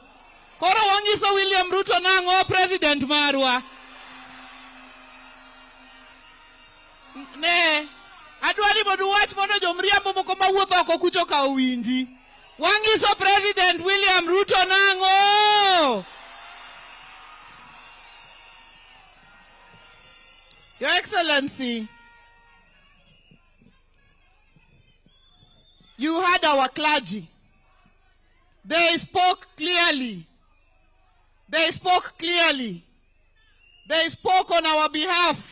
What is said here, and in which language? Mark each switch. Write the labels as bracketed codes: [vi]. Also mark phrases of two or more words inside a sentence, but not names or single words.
[luo] Koro wangiso William Ruto nang'o president marwa. Ne. Adwari modu wach mondo jomriambo moko mawuotho oko kucho ka owinji. Wangiso President William Ruto nang'o. [en] Your Excellency, you heard our clergy. They spoke clearly. They spoke on our behalf.